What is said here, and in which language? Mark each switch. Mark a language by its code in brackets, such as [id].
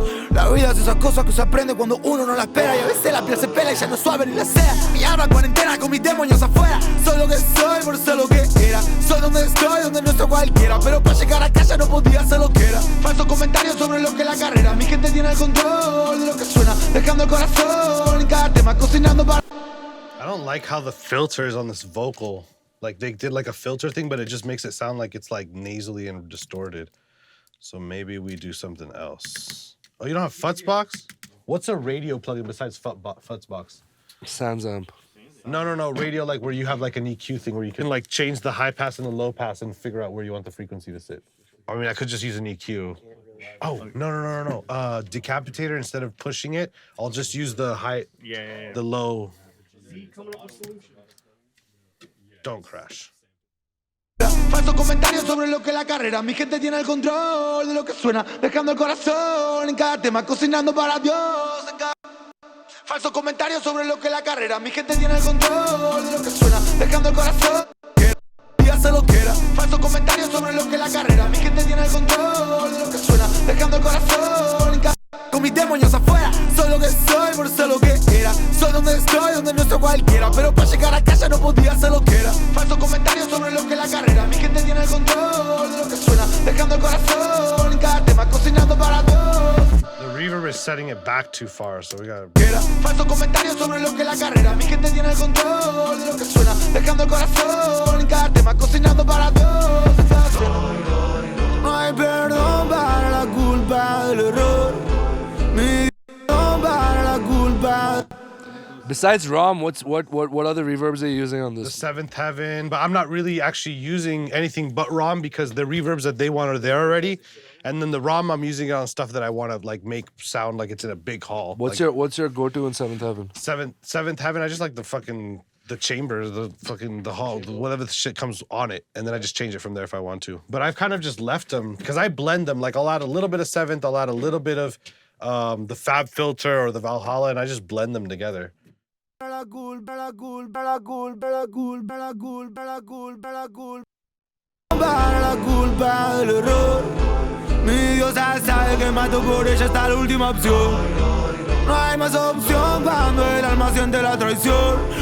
[es] La vida es esas cosas que se aprende cuando uno no la espera. Y a veces la piel se pela y ya no suave ni la sea. Mi alma cuarentena con mis demonios afuera. Soy lo que soy por ser lo que era. Soy donde estoy, donde no estoy cualquiera. Pero para llegar a casa no podía hacer lo que era. Falsos comentarios sobre lo que es la carrera. Mi gente tiene el control de lo que suena, dejando el corazón en cada tema, cocinando para. [en] I don't like how the filters on this vocal, like they did like a filter thing, but it just makes it sound like it's like nasally and distorted. So maybe we do something else. Oh, you don't have Futzbox? What's a radio plugin besides Futzbox? Sounds amp. No. Radio, like where you have like an EQ thing where you can like change the high pass and the low pass and figure out where you want the frequency to sit. I mean, I could just use an EQ. Oh, no. Decapitator, instead of pushing it, I'll just use the high, the low. Don't crash. [es] Falsos comentarios sobre lo que es la carrera. Mi gente tiene el control de lo que suena, dejando el corazón en cada tema, cocinando para Dios. Falsos comentarios sobre lo que es la carrera. Mi gente tiene el control de lo que suena, dejando el corazón. Y hace lo que era. Falsos comentarios sobre lo que es la carrera. Mi gente tiene el control de lo que suena, dejando el corazón en cada con mis demonios afuera. Soy lo que soy, por ser lo que era. Soy donde estoy, donde no estoy cualquiera. Pero para llegar a casa no podía hacer lo que era. Falsos comentarios sobre lo que es la carrera. Mi gente tiene el control de lo que suena, dejando el corazón en cada tema, cocinando para todos. [en] The reverb is setting it back too far, so we gotta... [es] Falsos comentarios sobre lo que es la carrera. Mi gente tiene el control de lo que suena, dejando el corazón en cada tema, cocinando para todos. No hay perdón para la culpa del error. Mi perdón para la culpa. [en] Besides ROM, what other reverbs are you using on The this? Seventh Heaven, but I'm not really actually using anything but ROM because the reverbs that they want are there already. And then the ROM I'm using it on stuff that I want to like make sound like it's in a big hall. What's like, your go-to in Seventh Heaven? Seventh Heaven? I just like the chambers, the hall, whatever the shit comes on it, and then I just change it from there if I want to. But I've kind of just left them because I blend them. Like I'll add a little bit of Seventh, I'll add a little bit of the Fab Filter or the Valhalla, and I just blend them together. [es] Mi diosa sabe que mato por ella hasta la última opción. No hay más opción cuando el alma siente la traición.